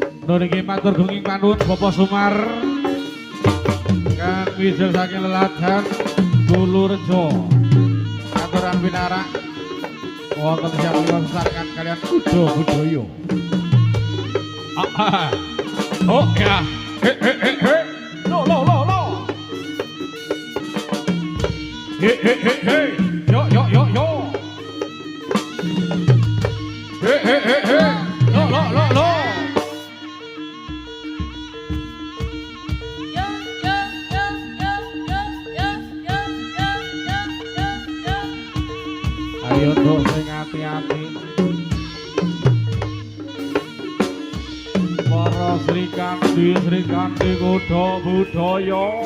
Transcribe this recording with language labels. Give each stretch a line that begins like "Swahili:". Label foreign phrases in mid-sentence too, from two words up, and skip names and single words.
Javanese: Monggo niki matur gunging panuwun Bapak Sumar. Kan wijel saking leladan Dulurejo. Aturan pinarak wonten siyang sesarengan kalian Kudo Budoyo. Oh ya. He. Lo. He. Yo. He. Lo. Ayo untuk sing hati-hati. Para Sri Kandi Kudo Budoyo.